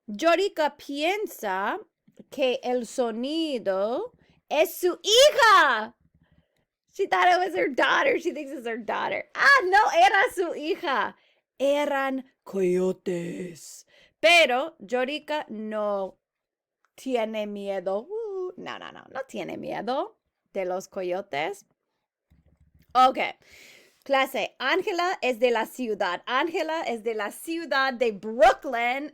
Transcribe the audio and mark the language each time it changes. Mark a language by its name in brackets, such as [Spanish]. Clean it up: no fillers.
[Spanish] Yorika piensa que el sonido es su hija. [English] She thought it was her daughter. She thinks it's her daughter. [Spanish] No, era su hija. Eran coyotes. Pero Yorika no tiene miedo. No tiene miedo de los coyotes. Ok. Clase, Ángela es de la ciudad. Ángela es de la ciudad de Brooklyn.